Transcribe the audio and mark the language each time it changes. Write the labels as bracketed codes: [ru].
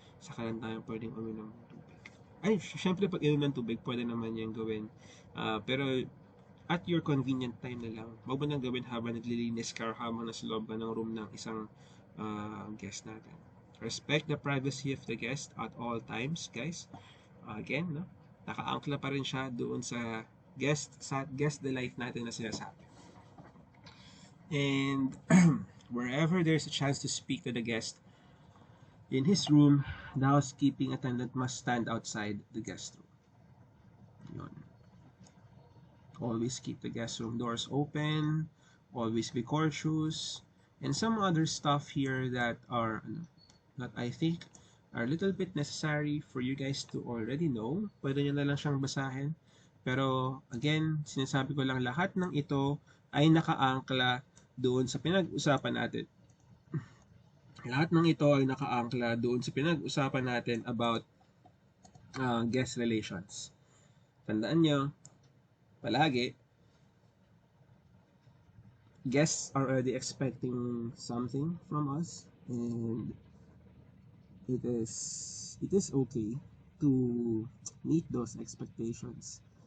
[tl] Saka lang tayo pwedeng uminom ng tubig. Ay, syempre pag inom ng tubig, pwede naman yung gawin. Pero [en] at your convenient time [tl] na lang. Huwag mo nang gawin habang naglilinis ka or habang nasa loob ka ng room ng isang guest natin. [en] Respect the privacy of the guest at all times, guys. Again, no? [tl] Nakaangkla pa rin siya doon sa guest delight natin na sinasabi. [en] And wherever there's a chance to speak to the guest in his room, the housekeeping attendant must stand outside the guest room. Yun. Always keep the guest room doors open, always be cautious, and some other stuff here that are that I think are a little bit necessary for you guys to already know. [tl] Pwede nyo na lang siyang basahin. Pero again, sinasabi ko lang lahat ng ito ay nakaangkla doon sa pinag-usapan natin. Lahat ng ito ay nakaangkla doon sa pinag-usapan natin about guest relations. Tandaan nyo, palagi, [en] guests are already expecting something from us, and it is okay to meet those expectations.